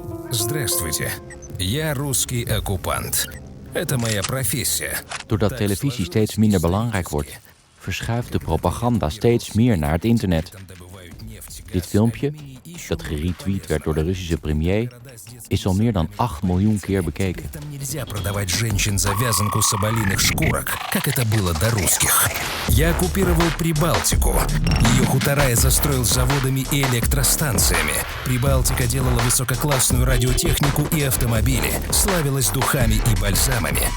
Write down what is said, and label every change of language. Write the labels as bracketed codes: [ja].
[ru] Здравствуйте, я русский оккупант. Это моя профессия. [nl] Doordat televisie steeds minder belangrijk wordt, verschuift de propaganda steeds meer naar het internet. Dit filmpje, dat geretweet werd door de Russische premier, is al meer dan 8 miljoen keer bekeken. [ru] Нельзя продавать женщин за вязанку соболиных шкурок, как это было до русских. Я оккупировал Прибалтику. Ее хутора я застроил заводами и электростанциями. Прибалтика делала высококлассную радиотехнику и автомобили, славилась духами и бальзамами.